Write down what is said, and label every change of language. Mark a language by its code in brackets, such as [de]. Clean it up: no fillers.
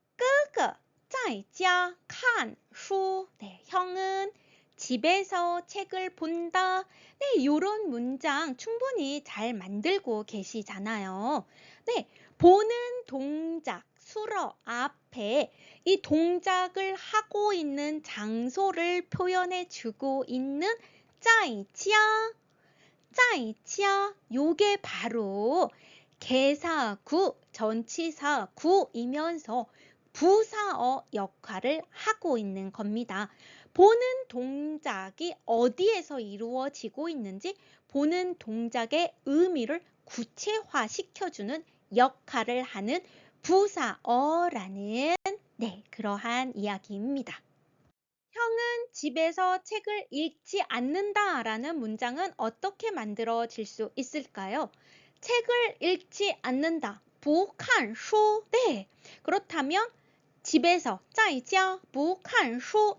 [zh] 哥哥在家看书.哥哥在家看书. [ko] 네, 형은 집에서 책을 본다. 네, 이런 문장 충분히 잘 만들고 계시잖아요. 네, 보는 동작, 수러 앞에 이 동작을 하고 있는 장소를 표현해 주고 있는 在家, 요게 바로 개사구, 전치사구이면서 부사어 역할을 하고 있는 겁니다. 보는 동작이 어디에서 이루어지고 있는지 보는 동작의 의미를 구체화시켜주는 역할을 하는 부사어라는 네, 그러한 이야기입니다. 형은 집에서 책을 읽지 않는다라는 문장은 어떻게 만들어질 수 있을까요? 책을 읽지 않는다. [zh] 不看书. [ko] 네. 그렇다면 집에서 [zh] 在家不看书.